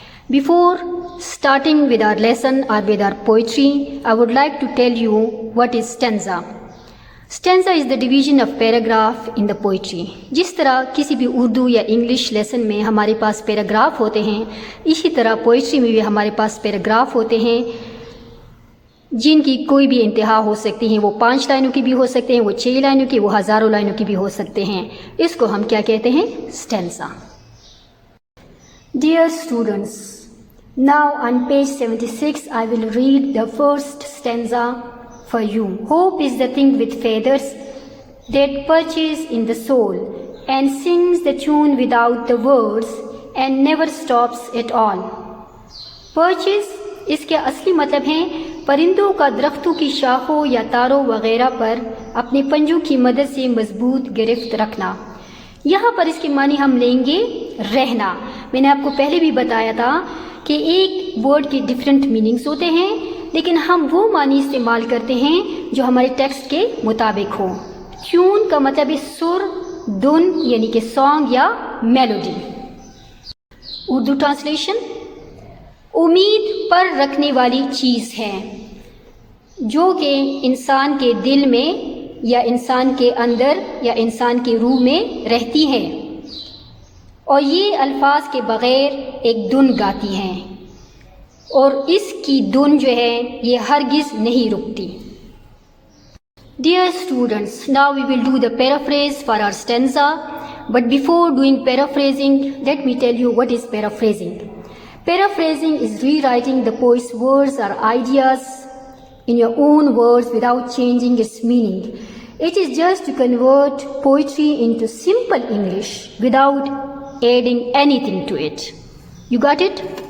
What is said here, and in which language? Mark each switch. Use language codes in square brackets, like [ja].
[en] Before starting with our lesson or with our poetry, I would like to tell you what is stanza. Stanza is the division of paragraph in the poetry. [ur] جس طرح کسی بھی اردو یا English lesson میں ہمارے پاس paragraph ہوتے ہیں، اسی طرح پوئٹری میں بھی ہمارے پاس پیراگراف ہوتے ہیں جن کی کوئی بھی انتہا ہو سکتی ہیں. وہ 5 لائنوں کی بھی ہو سکتے ہیں، وہ 6 لائنوں کی، وہ ہزاروں لائنوں کی بھی ہو سکتے ہیں. اس کو ہم کیا کہتے ہیں؟ stanza. [en] Dear students, now on page 76 I will read the first stanza for you. Hope is the thing with feathers that perches in the soul and sings the tune without the words and never stops at all. [ur] Perches اس کے اصلی مطلب ہیں پرندوں کا درختوں کی شاخوں یا تاروں وغیرہ پر اپنے پنجوں کی مدد سے مضبوط گرفت رکھنا. یہاں پر اس کے معنی ہم لیں گے رہنا. میں نے آپ کو پہلے بھی بتایا تھا کہ ایک ورڈ کے ڈفرینٹ میننگز ہوتے ہیں، لیکن ہم وہ معنی استعمال کرتے ہیں جو ہمارے ٹیکسٹ کے مطابق ہو. ٹیون کا مطلب ہے سر، دھن یعنی کہ سانگ یا میلوڈی. اردو ٹرانسلیشن: امید پر رکھنے والی چیز ہے جو کہ انسان کے دل میں یا انسان کے اندر یا انسان کی روح میں رہتی ہے، اور یہ الفاظ کے بغیر ایک دھن گاتی ہیں، اور اس کی دھن جو ہے یہ ہرگز نہیں رکتی۔ [en] Dear students, now we will do the paraphrase for our stanza. But before doing paraphrasing, let me tell you what is paraphrasing. Paraphrasing is rewriting the poet's words or ideas in your own words without changing its meaning. It is just to convert poetry into simple English without adding anything to it. You got it?